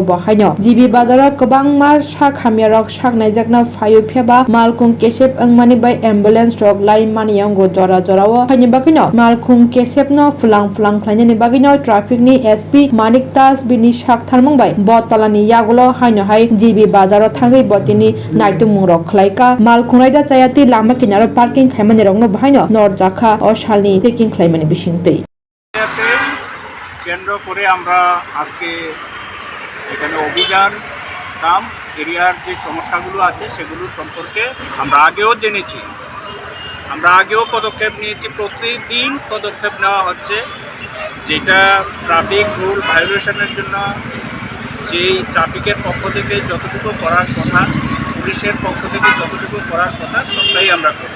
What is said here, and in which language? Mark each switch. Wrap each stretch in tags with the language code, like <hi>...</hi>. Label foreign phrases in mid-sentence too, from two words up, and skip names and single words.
<trp>Bohaino GB Bazaro Kobang Mar Shak Hamirok Shak Naijakna Fayu Pheba Malkhung Keship Engmani by</trp> <en>Ambulance Truck</en> <trp>Lai Maniyango Jora Jorawa Hanibakino Malkhung Keshipno Flang Thainani Bagino Traffic ni SP Manik Tas Bini Shak Tharmang by Botalani Yagulo Haino Hai GB Bazaro Thangai Botini Naitumung Rok Klaika Malkhung Raida Chayatwi lama kinaro parking Khaima Rokno Naikha Nor Jakha o Shalni taking Khaimani Bishingtei</trp> <bn>কেন্দ্র করে আমরা আজকে এখানে অভিযান কাম এরিয়ার যে সমস্যাগুলো আছে সেগুলো সম্পর্কে আমরা আগেও জেনেছি, আমরা আগেও পদক্ষেপ নিয়েছি। প্রতিদিন পদক্ষেপ নেওয়া হচ্ছে, যেটা</bn> <en>traffic rule violationের</en> <bn>জন্য যেই ট্রাফিকের পক্ষ থেকে যতটুকু করার কথা, পুলিশের পক্ষ থেকে যতটুকু করার কথা সবটাই আমরা করছি।</bn>